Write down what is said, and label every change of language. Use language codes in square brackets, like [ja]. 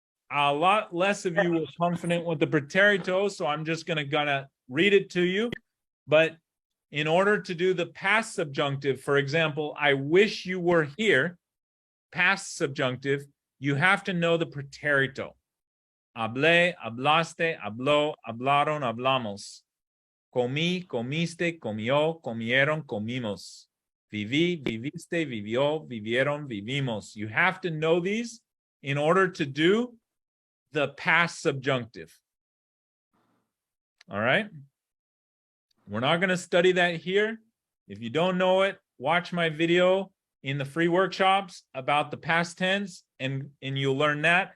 [en] A lot less of you were confident with the preterito, so I'm just gonna read it to you. But in order to do the past subjunctive, for example, I wish you were here, past subjunctive, you have to know the preterito. [es] Hablé, hablaste, habló, hablaron, hablamos. Comí, comiste, comió, comieron, comimos. Viví, viviste, vivió, vivieron, vivimos. [en] You have to know these in order to do the past subjunctive. All right. We're not going to study that here. If you don't know it, watch my video in the free workshops about the past tense and you'll learn that.